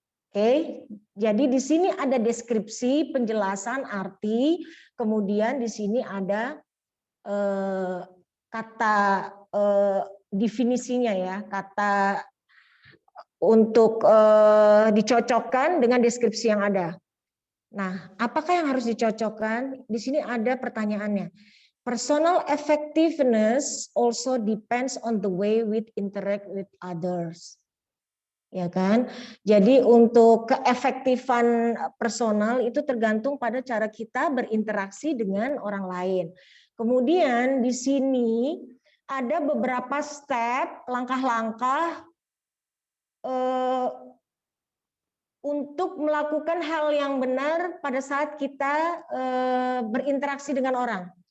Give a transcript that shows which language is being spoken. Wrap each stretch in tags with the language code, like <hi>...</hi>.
<id>Oke, jadi di sini ada deskripsi, penjelasan, arti, kemudian di sini ada kata definisinya ya, kata untuk dicocokkan dengan deskripsi yang ada. Nah, apakah yang harus dicocokkan? Di sini ada pertanyaannya.</id> <en>Personal effectiveness also depends on the way we interact with others.</en> <id>Ya kan? Jadi untuk keefektifan personal itu tergantung pada cara kita berinteraksi dengan orang lain. Kemudian di sini ada beberapa step, langkah-langkah untuk melakukan hal yang benar pada saat kita berinteraksi dengan orang.</id>